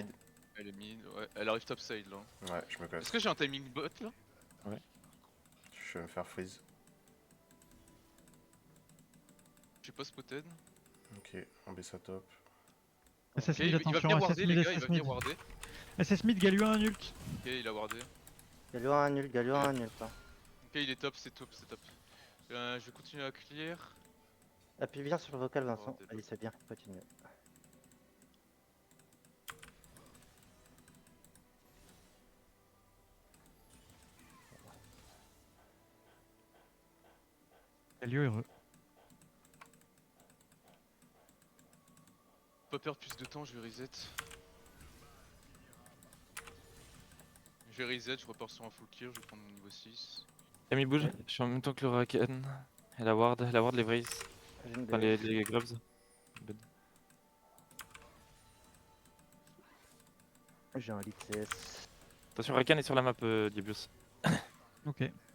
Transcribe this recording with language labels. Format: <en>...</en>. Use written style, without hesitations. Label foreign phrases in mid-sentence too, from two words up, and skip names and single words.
<fr>Elle est mid, ouais. Elle arrive top side là. Ouais, je me casse. Est-ce que j'ai un</fr> <en>timing bot</en> <fr>là? Je vais me faire freeze. J'ai pas spotted. Ok, on baisse à top. SS Ok, mid, il va attention, venir SS warder mid, les gars, il SS va venir mid. warder.</fr> <en>SS mid,</en> <fr>Galio 1 ult. Ok, il a wardé. Galio un nul, Galio un nul. Hein. Ok, il est top, c'est top, c'est top. Je vais continuer à clear. Appuie bien sur le vocal, Vincent. des Allez, c'est bien, continue. Galio heureux. Pas perdre plus de temps, je vais reset. Je vais reset, je repars sur un</fr> <en>full clear,</en> <fr>je vais prendre mon niveau 6. Camille bouge, je suis en même temps que le Raken. Et la ward les Vrays. J'ai une Enfin BF. les Grubs. J'ai un</fr> <en>lead CS.</en> <fr>Attention, Rakan est sur la map, Diabios. Ok.</fr>